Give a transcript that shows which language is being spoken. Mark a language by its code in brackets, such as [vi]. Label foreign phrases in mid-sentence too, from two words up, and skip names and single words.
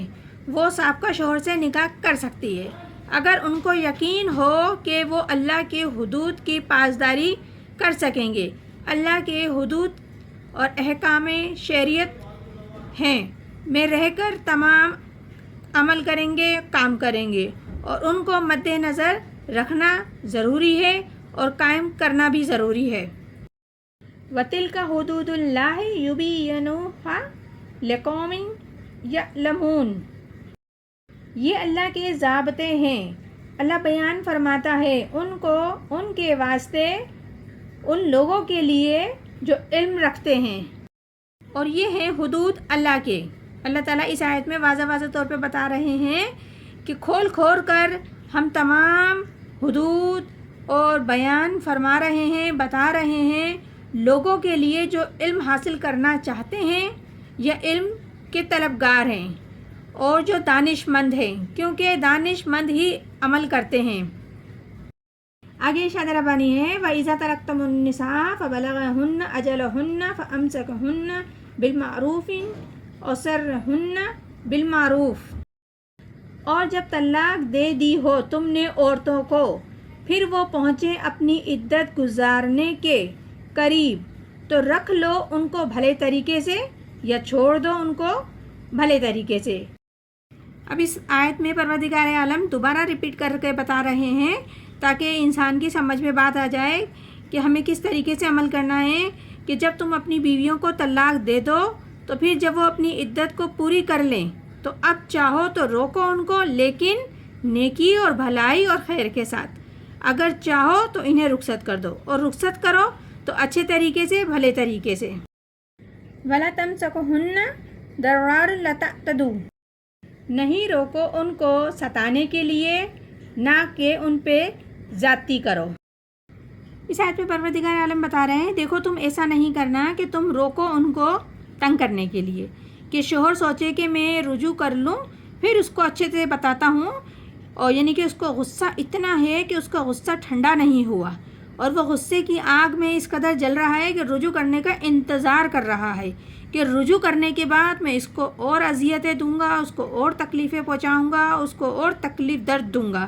[ur] وہ سابقہ شوہر سے نکاح کر سکتی ہے اگر ان کو یقین ہو کہ وہ اللہ کے حدود کی پاسداری کر سکیں گے. اللہ کے حدود اور احکام شریعت ہیں میں رہ کر تمام عمل کریں گے، کام کریں گے اور ان کو مدنظر رکھنا ضروری ہے اور قائم کرنا بھی ضروری ہے. [ar] وتلك حدود الله يبينها لقوم يعلمون. [ur] یہ اللہ کے ضابطے ہیں، اللہ بیان فرماتا ہے ان کو، ان کے واسطے، ان لوگوں کے لیے جو علم رکھتے ہیں. اور یہ ہیں حدود اللہ کے۔ اللہ تعالیٰ اس آیت میں واضح طور پہ بتا رہے ہیں کہ کھول کر ہم تمام حدود اور بیان فرما رہے ہیں، بتا رہے ہیں لوگوں کے لیے جو علم حاصل کرنا چاہتے ہیں یا علم کے طلبگار ہیں اور جو دانشمند ہیں، کیونکہ دانشمند ہی عمل کرتے ہیں. آگے ارشاد ربانی ہے, [ar] وإذا طلقتم النساء فبلغن أجلهن فأمسكوهن بمعروف أو سرحوهن بمعروف. [ur] اور جب طلاق دے دی ہو تم نے عورتوں کو, پھر وہ پہنچیں اپنی عدت گزارنے کے قریب تو رکھ لو ان کو بھلے طریقے سے یا چھوڑ دو ان کو بھلے طریقے سے۔ اب اس آیت میں پروردگار عالم دوبارہ ریپیٹ کر کے بتا رہے ہیں تاکہ انسان کی سمجھ میں بات آ جائے کہ ہمیں کس طریقے سے عمل کرنا ہے کہ جب تم اپنی بیویوں کو طلاق دے دو تو پھر جب وہ اپنی عدت کو پوری کر لیں تو اب چاہو تو روکو ان کو، لیکن نیکی اور بھلائی اور خیر کے ساتھ۔ اگر چاہو تو انہیں رخصت کر دو، اور رخصت کرو تو اچھے طریقے سے، بھلے طریقے سے۔ [ar] وَلَا تَمْسَكُوهُنَّ ضَرَارًا لِتَعْتَدُوا، [ur] نہیں روکو ان کو ستانے کے لیے، نہ کہ ان پہ زیادتی کرو۔ اس آیت میں پروردگار عالم بتا رہے ہیں دیکھو تم ایسا نہیں کرنا کہ تم روکو ان کو تنگ کرنے کے لیے، کہ شوہر سوچے کہ میں رجوع کر لوں، پھر اس کو اچھے سے بتاتا ہوں، اور یعنی کہ اس کو غصہ اتنا ہے کہ اس کا غصہ ٹھنڈا نہیں ہوا اور وہ غصے کی آگ میں اس قدر جل رہا ہے کہ رجوع کرنے کا انتظار کر رہا ہے کہ رجوع کرنے کے بعد میں اس کو اور اذیتیں دوں گا، اس کو اور تکلیفیں پہنچاؤں گا، اس کو اور تکلیف درد دوں گا۔